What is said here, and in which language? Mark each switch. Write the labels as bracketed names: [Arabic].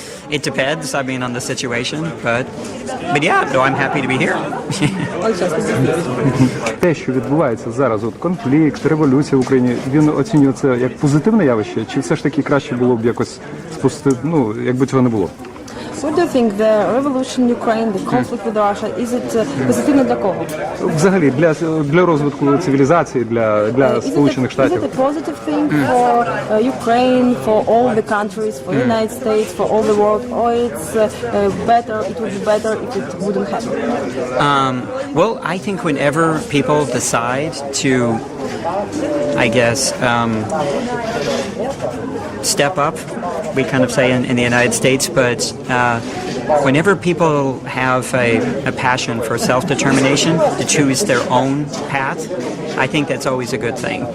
[English] It depends, I mean, on the situation, but yeah, no, I'm happy to be here. [Ukrainian] Те, що відбувається зараз, от конфлікт, революція в Україні, він оцінює це як позитивне явище, чи все ж таки краще було б якось спустити, якби цього не було? [English] What do you think? The revolution in Ukraine, the conflict with Russia, is it [Ukrainian] позитивно для кого? Взагалі, для розвитку цивілізації, для Сполучених Штатів. [English] Is it a positive thing for Ukraine, for all the countries, for the United States, for all the world, or it's better, it would be better if it wouldn't happen? Well, I think whenever people decide to, I guess, step up, we kind of say in the United States, but whenever people have a passion for self-determination to choose their own path, I think that's always a good thing.